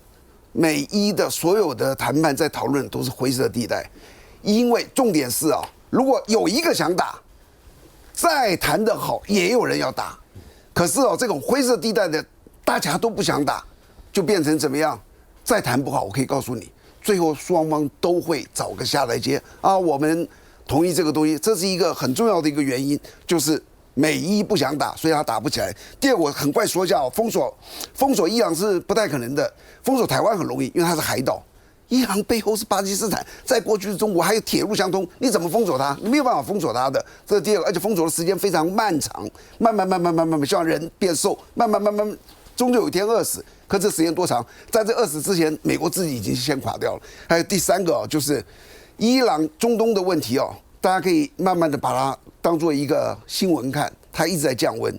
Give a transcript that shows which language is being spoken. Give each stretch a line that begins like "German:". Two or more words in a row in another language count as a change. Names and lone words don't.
Chinese: 美伊的所有的談判在討論都是灰色地帶，因為重點是啊，如果有一個想打，再談得好，也有人要打。可是哦，這種灰色地帶的大家都不想打，就變成怎麼樣？再談不好，我可以告訴你，最後雙方都會找個下台階啊。我們同意這個東西，這是一個很重要的一個原因，就是美伊不想打，所以他打不起來。第二，我很快說一下哦，封鎖伊朗是不太可能的。封鎖台灣很容易，因為它是海島。伊朗背後是巴基斯坦，在過去的中國還有鐵路相通，你怎麼封鎖它？你沒有辦法封鎖它的。這是第二個，而且封鎖的時間非常漫長，慢慢，像人變瘦，慢慢，終究有一天餓死。可這時間多長？在這餓死之前，美國自己已經先垮掉了。還有第三個哦，就是伊朗中東的問題哦，大家可以慢慢的把它當做一個新聞看，它一直在降溫。